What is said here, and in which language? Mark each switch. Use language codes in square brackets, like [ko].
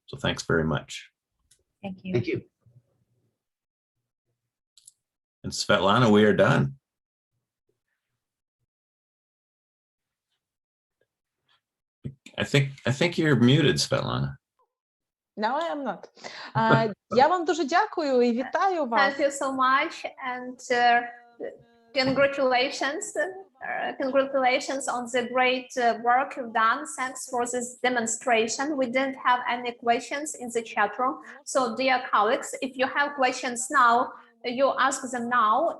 [en] So thanks very much. Thank you. Thank you. And Svetlana, we are done. I think you're muted, Svetlana. No, I am not. [uk] Я вам дуже дякую і вітаю вас. [en] Thank you so much. And Congratulations. Congratulations on the great work you've done. Thanks for this demonstration. We didn't have any questions in the chat room. So dear colleagues, if you have questions now, you ask them now.